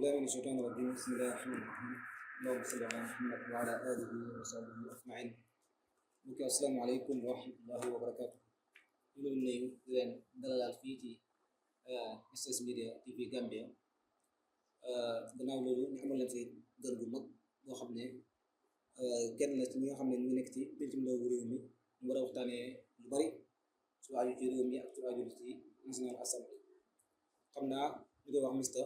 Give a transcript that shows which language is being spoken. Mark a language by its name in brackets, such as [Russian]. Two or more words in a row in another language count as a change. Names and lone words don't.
[Arabic] الشيطان الرجيم بسم الله الرحمن الرحيم اللهم صل على محمد وعلى آله وصحبه أجمعين [Wolof] mbokk [Arabic] السلام عليكم ورحمة الله وبركاته [Wolof] ñu ngi nuyu di leen dalal fii ci SS Media TV Gambia gannaaw loolu ñu amal leen fi gan gu mag boo xam ne kenn la ci ñi nga xam ne ñu ngi nekk ci pencum ndawu réew mi ñu war a waxtaanee lu bari su aju ci réew mi ak su aju ci [English] National Assembly [Wolof] xam naa ñu koy wax Mr.